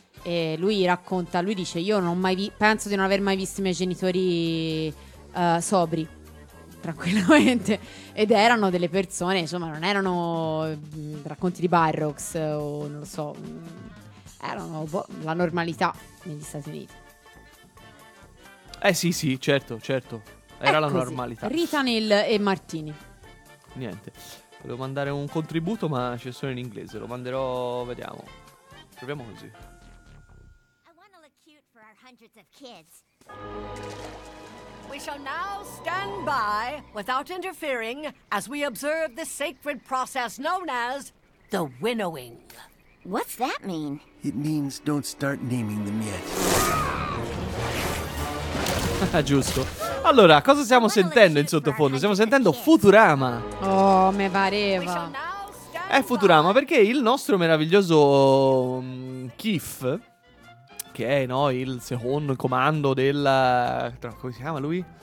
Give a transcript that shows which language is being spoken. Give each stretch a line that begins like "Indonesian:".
Italian: E lui racconta, lui dice: io non ho mai penso di non aver mai visto i miei genitori sobri, tranquillamente, ed erano delle persone, insomma, non erano racconti di Barrocks o non lo so, erano la normalità negli Stati Uniti. Eh sì, certo. era la normalità. Rita Neil e Martini. Niente, volevo mandare un contributo, ma c'è solo in inglese. Lo manderò, vediamo. Proviamo così.
English: I want to look cute for our hundreds of kids. We shall now stand by without interfering as we observe the sacred process known as the winnowing. What's that mean? It means don't start naming them yet.
Italian: Giusto. Allora, cosa stiamo sentendo in sottofondo? Stiamo sentendo Futurama. Oh, me pareva. È Futurama perché il nostro meraviglioso Keith, che è, no, il secondo comando del... come si chiama lui?